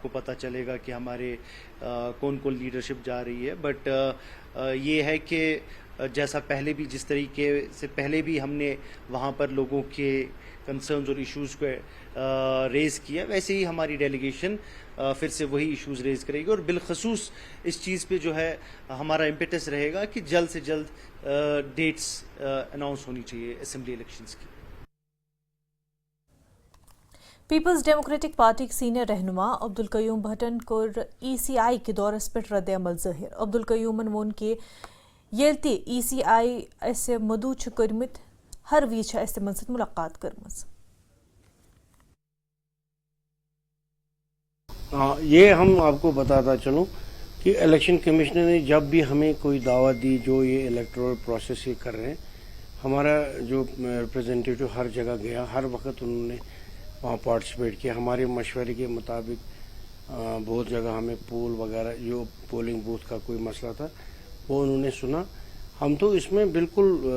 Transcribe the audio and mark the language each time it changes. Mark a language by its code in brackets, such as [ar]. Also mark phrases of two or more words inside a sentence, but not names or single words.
[ur] کو پتہ چلے گا کہ ہمارے کون کون لیڈرشپ جا رہی ہے بٹ یہ ہے کہ جیسا پہلے بھی جس طریقے سے پہلے بھی ہم نے وہاں پر لوگوں کے کنسرنز اور ایشوز کو ریز کیا ویسے ہی ہماری ڈیلیگیشن پھر سے وہی [en] issues raise [ur] کرے گی اور بالخصوص اس چیز پہ جو ہے ہمارا امپیٹس رہے گا کہ جلد سے جلد [en] dates announce [ur] ہونی چاہیے [en] assembly elections [ur] کی [ks] پیپلز ڈیموکریٹک پارٹی کے سینئر رہنما عبدالقیوم بھٹن کور ای سی آئی کے دورس پہ رد عمل ظاہر عبدالقیومن وون کہ یل تہ ای سی آئی اس مدعو کرمت ہر وز تمن ست ملاقات کرمز [ur] یہ ہم آپ کو بتاتا چلوں کہ الیکشن کمیشنر نے جب بھی ہمیں کوئی دعوت دی جو یہ [en] electoral process [ur] یہ کر رہے ہیں ہمارا جو ریپرزینٹیٹو ہر جگہ گیا ہر وقت انہوں نے وہاں پارٹیسپیٹ کیا ہمارے مشورے کے مطابق بہت جگہ ہمیں پول وغیرہ جو [en] polling booth [ur] کا کوئی مسئلہ تھا وہ انہوں نے سنا ہم تو اس میں بالکل